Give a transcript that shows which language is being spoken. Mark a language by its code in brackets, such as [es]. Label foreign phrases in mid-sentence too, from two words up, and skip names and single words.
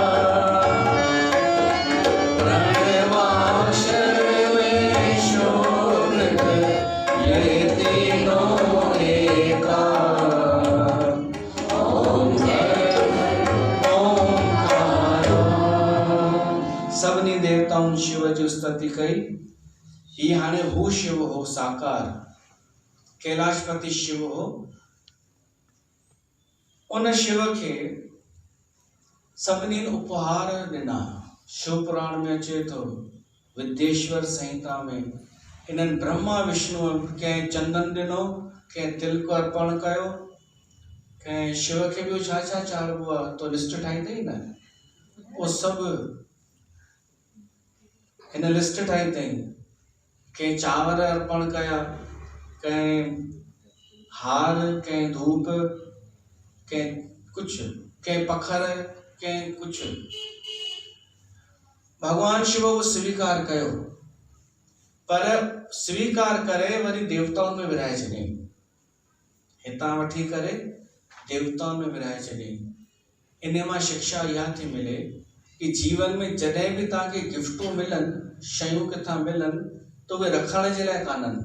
[hi] प्रणवाक्षर में शोभित, ये तीनों एका। ओम ओंकारा। [sd] सभिनी देवताउनि शिव जी स्तुति कई। ही हाणे हू शिव हो साकार, कैलाशपति शिव हो। उन शिव खे सभिनी उपहार ॾिना। शिव पुराण में अचे थो, विद्येश्वर संहिता में, इन्हनि ब्रह्मा विष्णु कंहिं चंदन ॾिनो, कंहिं तिलक अर्पण कयो, कंहिं शिव खे ॿियो छा छा चाढ़िबो आहे तो लिस्ट ठाही अथई न, उहो सभु हिन लिस्ट ठाही अथई। कंहिं चांवर अर्पण कया, कंहिं हार, कंहिं धूप, कंहिं कुझु, कंहिं पखर, कंहिं कुझु। भगवान शिव वो स्वीकार कयो, पर स्वीकार करे वरी देवताउनि में विराए छॾियईं। हितां वठी करे देवताउनि में विराए छॾियईं। इन मां शिक्षा इहा थी मिले कि जीवन में जॾहिं भी तव्हांखे गिफ्टूं मिलनि, शयूं किथां मिलनि, तो उहे रखण जे लाइ कान्हनि।